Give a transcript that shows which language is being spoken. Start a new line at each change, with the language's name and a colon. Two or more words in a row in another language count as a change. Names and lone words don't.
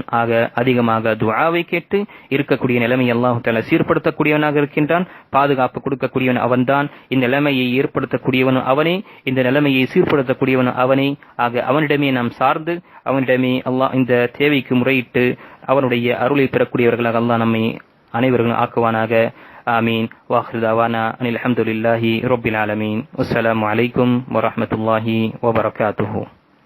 Tamil: ஆக அதிகமாக துஆவை கேட்டு இருக்கக்கூடிய நிலைமை அல்லாஹ் தஆலா சீர்படுத்தக்கூடியவனாக இருக்கின்றான். பாதுகாப்பு கொடுக்கக்கூடியவன் அவன்தான். இந்த நிலைமையை ஏற்படுத்தக்கூடியவன் அவனே, இந்த நிலைமையை சீர்படுத்தக்கூடியவன் அவனே. ஆக அவனிடமே நாம் சார்ந்து அவனிடமே அல்லாஹ் இந்த தேவைக்கு முறையிட்டு அவனுடைய அருளை பெறக்கூடியவர்களாக அல்லாஹ் நம்மை அனைவரும் ஆக்குவானாக.
Arabic: آمين. وآخر دعوانا أن الحمد لله رب العالمين. والسلام عليكم ورحمة الله وبركاته.